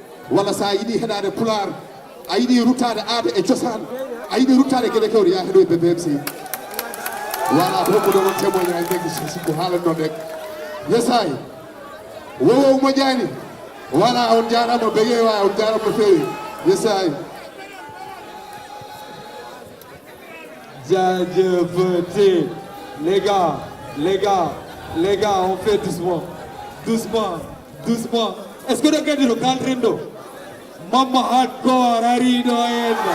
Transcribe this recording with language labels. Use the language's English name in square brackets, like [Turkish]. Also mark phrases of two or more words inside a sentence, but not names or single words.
[Fula] Walla sa yiɗi heɗade Pulaar, a yiɗi ruttade aada e cosaan, a yiɗi ruttade gueɗe kewɗe, ya heɗoy B B M C. Voilà, donc ɗo noon témoignage ɓe ko haalan noon rek. [English] Yes, ay. [Fula] Wo, wo, moƴƴani. Voilà, on jarama, ɓe ƴeewa, on jarama no fewi. [English] Yes, ay. [Wolof] Jaajëfate. [French] Les gars, les gars, les gars, on fait doucement. Doucement, doucement. Est-ce que le gars dit le calendrier? [Fula] Mama hardcore, ari do en.